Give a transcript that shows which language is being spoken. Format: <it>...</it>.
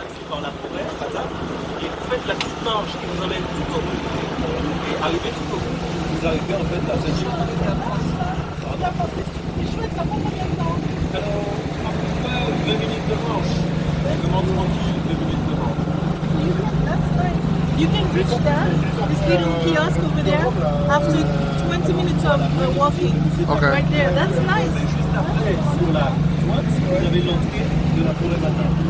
<fr>Dans la forêt, et vous faites la petite marche qui vous emmène tout au bout. Et arrivez tout au bout, vous arrivez en fait à cette chose. C'est chouette, ça prend combien de temps? Alors, à peu près 2 minutes de marche. Vraiment tranquille, 2 minutes de marche.</fr> <en>You can reach that, this little kiosk over there, after 20 minutes of walking. Okay. Right there, that's nice.</en> <fr>Juste après, sur la droite, vous avez l'entrée de la forêt matin.</fr>